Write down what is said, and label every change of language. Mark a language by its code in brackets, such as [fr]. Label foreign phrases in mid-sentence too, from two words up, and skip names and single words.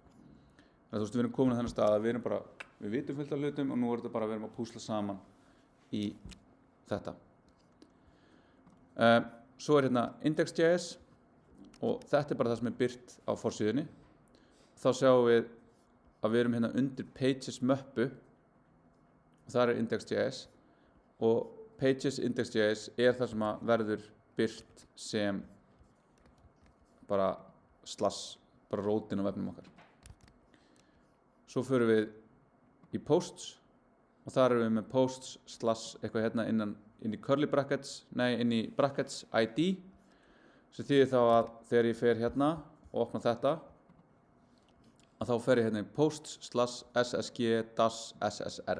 [is] Þannig að við erum komin að þennan stað að við vitum fullt af hlutum og nú þetta bara að við erum að púsla saman í þetta. Svo hérna index.js og þetta bara það sem birt á forsíðunni. Þá sjáum við að við erum hérna undir pages möppu og það index.js og pages index.js það sem að verður birt sem bara bara rótin á vefnum okkar. Svo förum við í posts og þar erum við með posts / eitthvað hérna inn í [en] curly brackets, [is] inn í brackets ID sem þýðir þá að þegar ég fer hérna og opna þetta að þá fer ég hérna í posts / ssg-ssr.